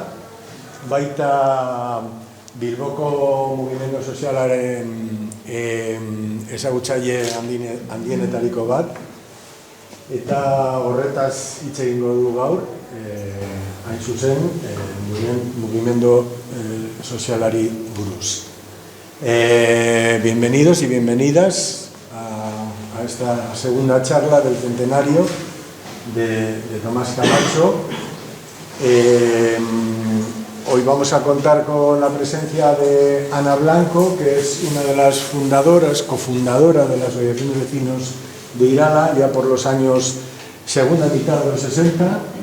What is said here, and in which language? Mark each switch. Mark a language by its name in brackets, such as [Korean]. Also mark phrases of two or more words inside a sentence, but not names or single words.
[Basque] Baita Bilboko mugimendu sozialaren ezagutzaile handienetariko bat. Eta horretaz hitz egingo du gaur, hain zuzen, mugimendu sozialari buruz. [Spanish] Bienvenidos y bienvenidas a esta segunda charla del centenario de Tomás Camacho. Hoy vamos a contar con la presencia de Ana Blanco, que es una de las fundadoras, cofundadora de la Asociación de Vecinos de Irala, ya por los años segunda mitad de los 60.